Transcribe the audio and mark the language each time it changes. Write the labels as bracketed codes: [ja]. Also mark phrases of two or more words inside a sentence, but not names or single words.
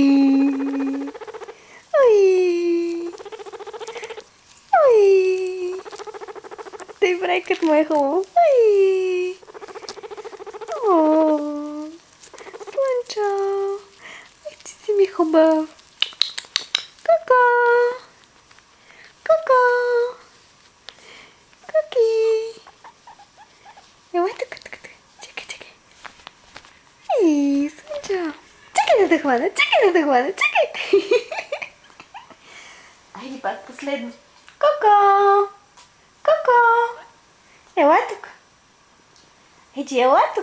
[bg] Ой! Ой! Той брайкът му е хубаво. Ой! О! Слънчо! Ай, ти си ми хубав! Ко-ко! Ко-ко! Коки! Ела тук, тук, тук. Чакай, чакай. Ей, Слънчо! Чакай да те хвана, чакай да те хвана, чакай! Айде пак последно. Ко-ко! Ко-ко! Ела тук. Еди, ела тук.